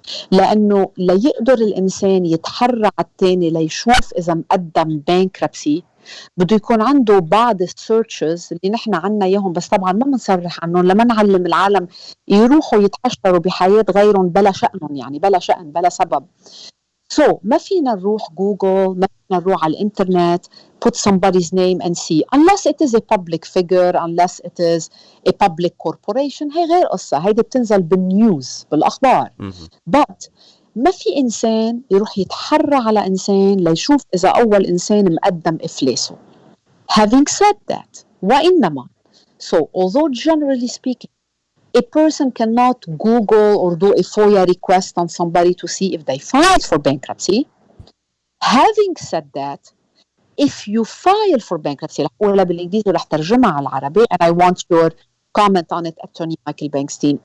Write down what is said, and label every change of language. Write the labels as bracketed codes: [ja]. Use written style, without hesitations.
[ar] لأنه ليقدر الإنسان يتحرى على التاني ليشوف إذا مقدم بانكربسي بده يكون عنده بعض السيرشز اللي نحن عنا إياهم، بس طبعا ما منصرح عنهم لما نعلم العالم يروحوا يتحشروا بحياة غيرهم بلا شأنهم، يعني بلا شأن بلا سبب. ما فينا نروح جوجل، ما فينا نروح على الإنترنت [en] put somebody's name and see unless it is a public figure, unless it is a public corporation. [ar] هي غير قصة، هيدي بتنزل بالنيوز بالأخبار. [en] but [ar] ما في إنسان يروح يتحرى على إنسان ليشوف إذا أول إنسان مقدم إفلاسه. [en] having said that [ar] وإنما [en] although generally speaking a person cannot Google or do a FOIA request on somebody to see if they filed for bankruptcy. Having said that, if you file for bankruptcy [ar] رح أقولها بالإنجليزي ورح ترجمها على العربي [en] and I want your comment on it, Attorney Michael Bankstein.